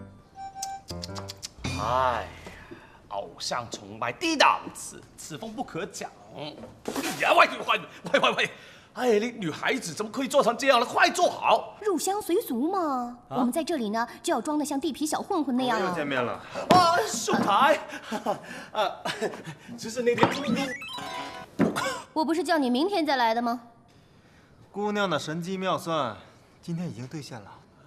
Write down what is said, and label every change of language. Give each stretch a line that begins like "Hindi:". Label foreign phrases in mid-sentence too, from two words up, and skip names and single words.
Chinese: 哎，偶像崇拜低檔次，此風不可長。呀，喂！哎，你女孩子怎麼可以做成這樣呢？快坐好！入鄉隨俗嘛。我們在這裡呢，就要裝得像地痞小混混那樣。又見面了。啊，秀才，只是那天我不是叫你明天再來的嗎？姑娘的神機妙算，今天已經兌現了。